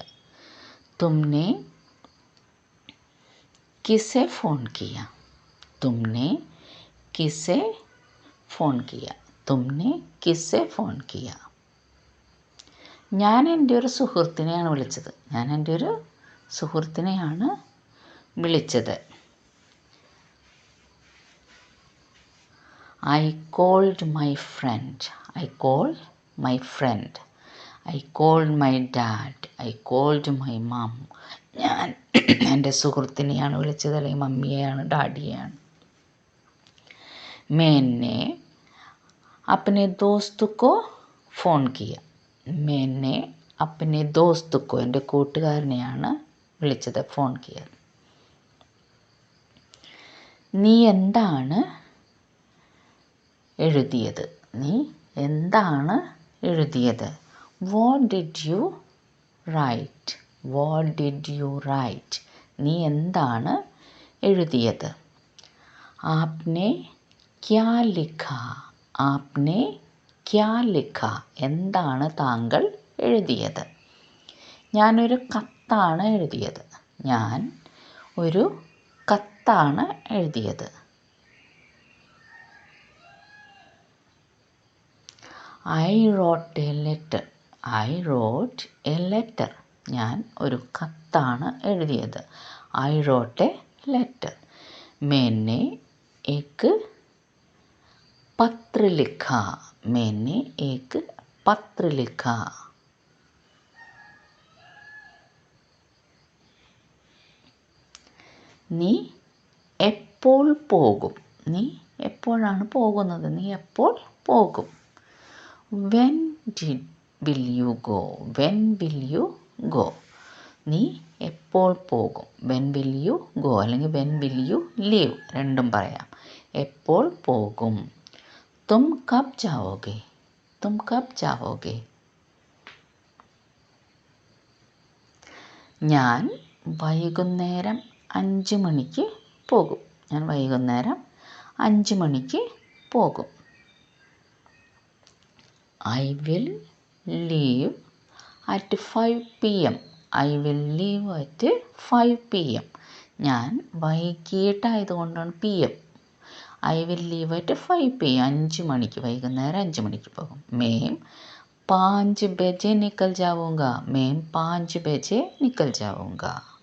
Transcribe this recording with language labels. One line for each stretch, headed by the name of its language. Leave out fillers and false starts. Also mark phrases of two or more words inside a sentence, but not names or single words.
Hindi: तुमने किसे फ़ोन किया? तुमने किसे फ़ोन किया? तुमने किसे फ़ोन किया?
Malayalam: ഞാൻ എൻ്റെ ഒരു സുഹൃത്തിനെയാണ് വിളിച്ചത്. ഞാൻ എൻ്റെ ഒരു സുഹൃത്തിനെയാണ് വിളിച്ചത്.
English: I called my friend. I called my friend. I called my dad. I called my mom.
Malayalam: ഞാൻ എൻ്റെ സുഹൃത്തിനെയാണ് വിളിച്ചത്, അല്ലെങ്കിൽ മമ്മിയെയാണ്, ഡാഡിയെയാണ്.
Hindi: मैंने अपने दोस्त को फ़ोन किया. मैंने अपने दोस्त को
Malayalam: എൻ്റെ കൂട്ടുകാരനെയാണ് വിളിച്ചത്,
Hindi: फ़ोन किया.
Malayalam: നീ എന്താണ് എഴുതിയത്? നീ എന്താണ് എഴുതിയത്?
English: What did you write? What did you write?
Malayalam: നീ എന്താണ് എഴുതിയത്?
Hindi: आपने क्या लिखा? आपने क्या लिखा?
Malayalam: എന്താണ് താങ്കൾ എഴുതിയത്? ഞാനൊരു കത്താണ് എഴുതിയത്. ഞാൻ ഒരു കത്താണ് എഴുതിയത്.
English: I wrote a letter. I wrote a letter.
Malayalam: ഞാൻ ഒരു കത്താണ് എഴുതിയത്.
English: I wrote a letter.
Hindi: मैंने एक पत्र लिखा. मैंने एक पत्र लिखा.
Malayalam: നീ എപ്പോൾ പോകും? നീ എപ്പോഴാണ് പോകുന്നത്? നീ എപ്പോൾ പോകും?
English: When will you go? When will you go?
Malayalam: നീ എപ്പോൾ പോകും?
English: when will you go അല്ലെങ്കിൽ when will you leave,
Malayalam: രണ്ടും പറയാം. എപ്പോൾ പോകും?
Hindi: तुम कब जाओगे? तुम कब जाओगे?
Malayalam: ഞാൻ വൈകുന്നേരം 5 മണിക്ക് പോകും. ഞാൻ വൈകുന്നേരം 5 മണിക്ക് പോകും.
English: I will leave at 5 PM. I will leave at 5 PM.
Malayalam: ഞാൻ വൈകിട്ടായതുകൊണ്ടാണ് PM.
English: I will leave at 5 PM.
Malayalam: 5 മണിക്ക്, വൈകുന്നേരം 5 മണിക്ക് പോകും.
Hindi: मैं 5 बजे निकल जाऊँगा. मैं 5 बजे निकल जाऊँगा.